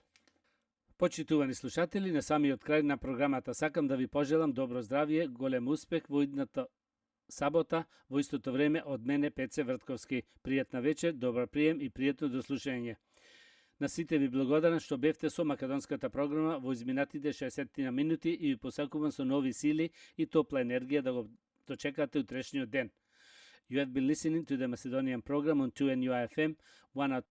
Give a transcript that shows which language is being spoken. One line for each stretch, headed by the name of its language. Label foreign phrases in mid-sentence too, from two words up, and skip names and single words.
Macedonian: Почитувани слушатели, на самиот крај на програмата сакам да ви пожелам добро здравје, голем успех во идната сабота, во истото време од мене Пеце Вртковски. Пријатна вечер, добар прием и пријатно дослушање. На сите ви благодарам што бевте со македонската програма во изминатите 60 минути и ви посакувам со нови сили и топла енергија да го дочекате утрешниот ден.
English: You have been listening to the Macedonian program on 2NUI FM 1